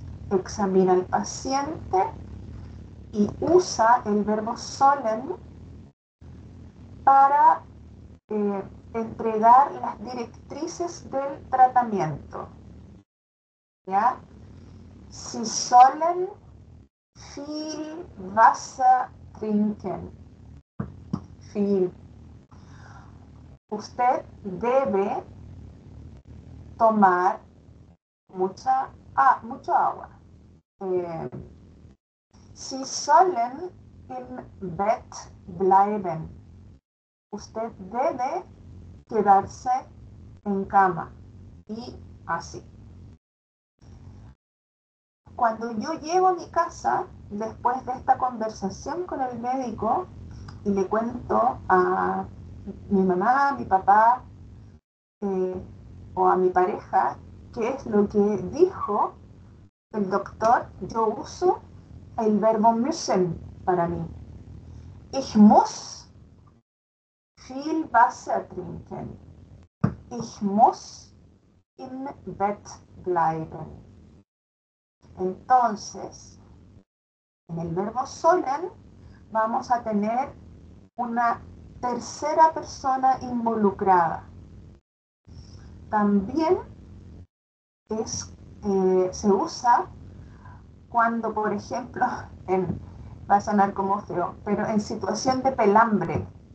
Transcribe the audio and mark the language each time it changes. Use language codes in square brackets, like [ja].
[es] examina al paciente y usa el verbo sollen para entregar las directrices del tratamiento, ¿ya? [de] Sie sollen viel Wasser trinken. Viel. [es] Usted debe tomar mucho agua. [de] Sie sollen im Bett bleiben. [es] Usted debe quedarse en cama. Y así. Cuando yo llego a mi casa, después de esta conversación con el médico, y le cuento a mi mamá, a mi papá o a mi pareja qué es lo que dijo el doctor, yo uso el verbo müssen para mí. [de] Ich muss viel Wasser trinken. Ich muss im Bett bleiben. [es] Entonces, En el verbo sollen vamos a tener una tercera persona involucrada. También se usa cuando, por ejemplo, va a sonar como feo, pero en situación de pelambre.